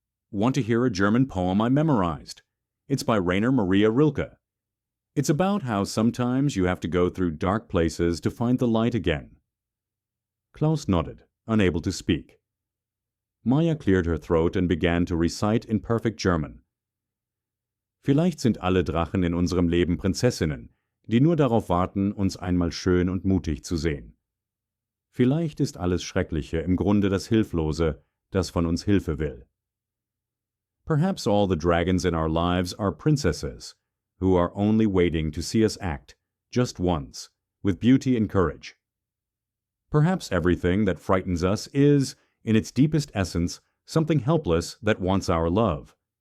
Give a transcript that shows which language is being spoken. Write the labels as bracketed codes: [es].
[en] Want to hear a German poem I memorized? It's by Rainer Maria Rilke. It's about how sometimes you have to go through dark places to find the light again. Klaus nodded, unable to speak. Maya cleared her throat and began to recite in perfect German. [de] Vielleicht sind alle Drachen in unserem Leben Prinzessinnen, die nur darauf warten, uns einmal schön und mutig zu sehen. Vielleicht ist alles Schreckliche im Grunde das Hilflose, das von uns Hilfe will. [en] Perhaps all the dragons in our lives are princesses, who are only waiting to see us act, just once, with beauty and courage. Perhaps everything that frightens us is, in its deepest essence, something helpless that wants our love.